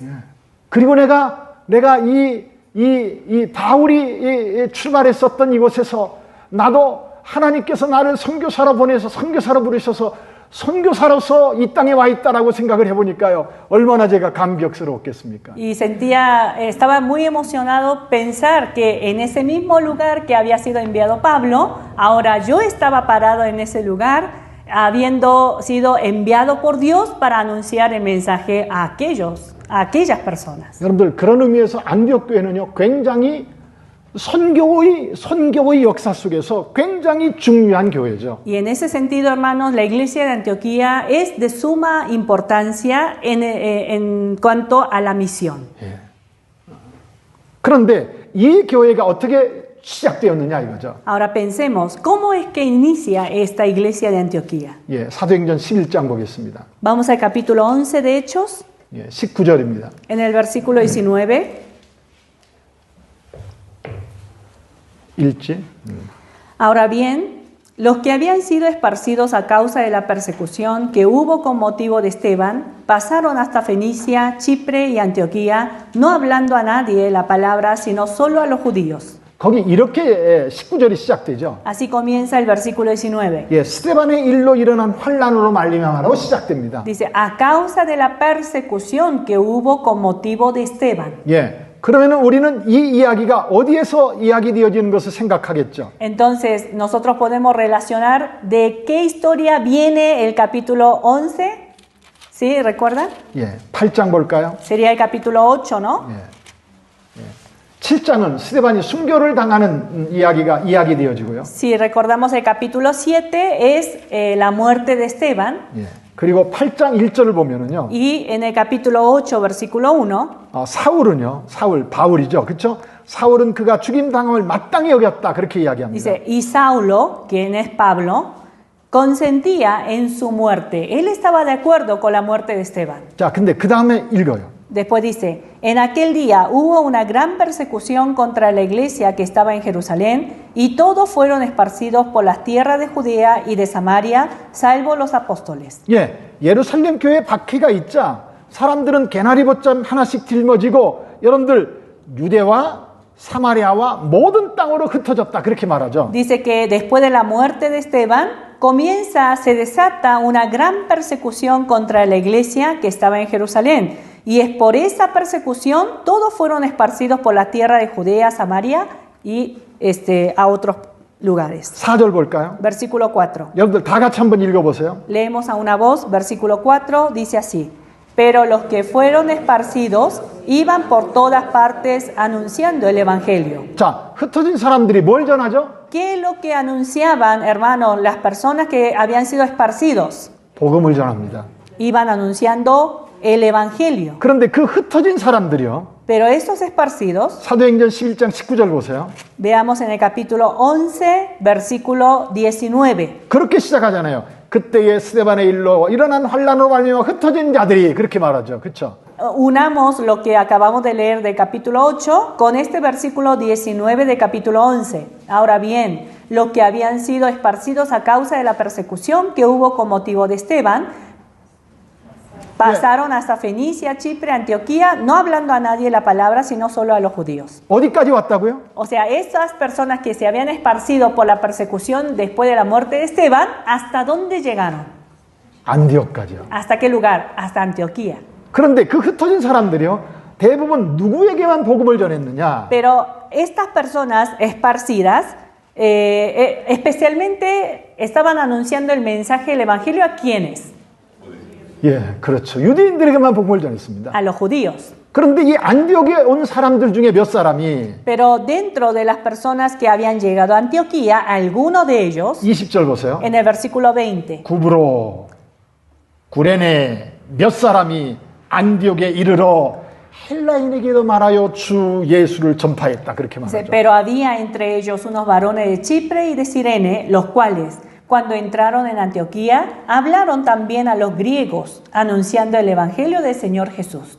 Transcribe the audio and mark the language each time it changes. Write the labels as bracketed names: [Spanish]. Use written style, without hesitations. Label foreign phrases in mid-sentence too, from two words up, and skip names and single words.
[Korean] 그리고 내가 이 바울이 출발했었던 이곳에서 나도 하나님께서 나를 선교사로 보내서 선교사로 부르셔서 선교사로서 이 땅에 와 있다라고 생각을 해보니까요, 얼마나 제가 감격스러웠겠습니까? [Spanish] Y estaba muy emocionado pensar que en ese mismo lugar que había sido enviado Pablo, ahora yo estaba parado en ese lugar, habiendo sido enviado por Dios para anunciar el mensaje a aquellas personas. [Korean] 여러분들, 그런 의미에서 안디옥 교회는요, 굉장히 선교의 역사 속에서 굉장히 중요한 교회죠. [Spanish] Y en ese sentido, hermanos, la iglesia de Antioquía es de suma importancia en cuanto a la misión. [Korean] 그런데 이 교회가 어떻게 시작되었느냐 이거죠. [Spanish] Ahora pensemos, ¿cómo es que inicia esta iglesia de Antioquía? [Korean] 사도행전 11장 보겠습니다. [Spanish] Vamos al capítulo 11 de Hechos, [Korean] 19절입니다. [Spanish] en el versículo 19. [Korean] 읽지. [Spanish] Ahora bien, los que habían sido esparcidos a causa de la persecución que hubo con motivo de Esteban, pasaron hasta Fenicia, Chipre y Antioquía, no hablando a nadie la palabra, sino solo a los judíos. [Korean] 거기 이렇게 19절이 시작되죠. [Spanish] Así comienza el versículo 19. [Korean] 스데반의 일로 일어난 환란으로 말미암아라고 시작됩니다. [Spanish] Dice, a causa de la persecución que hubo con motivo de Esteban. [Korean] 그러면 우리는 이 이야기가 어디에서 이야기되어지는 것을 생각하겠죠. [Spanish] Entonces, nosotros podemos relacionar de qué historia viene el capítulo 11. ¿Sí? ¿Recuerdan? [Korean] 8장 볼까요? [Spanish] Sería el capítulo 8, ¿no? [Korean] 7장은 스데반이 순교를 당하는 이야기가 이야기되어지고요. [Spanish] Si recordamos el capítulo 7 es la muerte de Esteban. [Korean] 그리고 8장 1절을 보면은요. [Spanish] Y en el capítulo 8, versículo 1. [Korean] 바울이죠. 그렇죠? 사울은 그가 죽임 당함을 마땅히 여겼다. 그렇게 이야기합니다. [Spanish] Dice, y Saulo, quien es Pablo, consentía en su muerte. Él estaba de acuerdo con la muerte de Esteban. [Korean] 자, 근데 그 다음에 읽어요. [Spanish] Después dice, en aquel día hubo una gran persecución contra la iglesia que estaba en Jerusalén y todos fueron esparcidos por las tierras de Judea y de Samaria, salvo los apóstoles. [Korean] 예루살렘 교회 박해가 있자 사람들은 개나리 봇잠 하나씩 짊어지고 여러분들 유대와 사마리아와 모든 땅으로 흩어졌다 그렇게 말하죠. [Spanish] Dice que después de la muerte de Esteban se desata una gran persecución contra la iglesia que estaba en Jerusalén. Y es por esa persecución todos fueron esparcidos por la tierra de Judea, Samaria y a otros lugares. [Korean] 4절 볼까요? [Spanish] Versículo 4. [Korean] 여러분들 다 같이 한번 읽어보세요. [Spanish] Leemos a una voz, versículo 4, dice así. Pero los que fueron esparcidos iban por todas partes anunciando el evangelio. [Korean] 자, 흩어진 사람들이 뭘 전하죠? [Spanish] ¿Qué es lo que anunciaban, hermanos, las personas que habían sido esparcidos? [Korean] 복음을 전합니다. [Spanish] Iban anunciando el evangelio. [Korean] 그런데 그 흩어진 사람들이요. [Spanish] Pero esos esparcidos, [Korean] 사도행전 11장 19절 보세요. [Spanish] veamos en el capítulo 11, versículo 19. [Korean] 그렇게 시작하잖아요. 그때의 스데반의 일로 일어난 환란으로 말미암아 흩어진 자들이 그렇게 말하죠. 그렇죠? [Spanish] Unamos lo que acabamos de leer del capítulo 8 con este versículo 19 del capítulo 11. Ahora bien, los que habían sido esparcidos a causa de la persecución que hubo con motivo de Esteban, pasaron hasta Fenicia, Chipre, Antioquía, no hablando a nadie la palabra, sino solo a los judíos. [Korean] 어디까지 왔다고요? [Spanish] O sea, esas personas que se habían esparcido por la persecución después de la muerte de Esteban, ¿hasta dónde llegaron? [Korean] 안디옥까지요. [Spanish] ¿Hasta qué lugar? Hasta Antioquía. [Korean] 그런데 그 흩어진 사람들이요. 대부분 누구에게만 복음을 전했느냐? [Spanish] Pero estas personas esparcidas, especialmente estaban anunciando el mensaje del evangelio a ¿quiénes? [Korean] 예, 그렇죠. 유대인들에게만 복음을 전했습니다. [Spanish] a los judíos. [Korean] 그런데 이 안디옥에 온 사람들 중에 몇 사람이 [Spanish] Pero dentro de las personas que habían llegado a Antioquía, algunos de ellos, [Korean] 20절 보세요. [Spanish] en el versículo 20, [Korean] 구브로, 구레네 몇 사람이 안디옥에 이르러 헬라인에게도 말하여 주 예수를 전파했다. 그렇게 [Spanish] dice, [Korean] 말하죠. [Spanish] pero había entre ellos unos varones de Chipre y de Cirene, los cuales, cuando entraron en Antioquía, hablaron también a los griegos, anunciando el evangelio del Señor Jesús.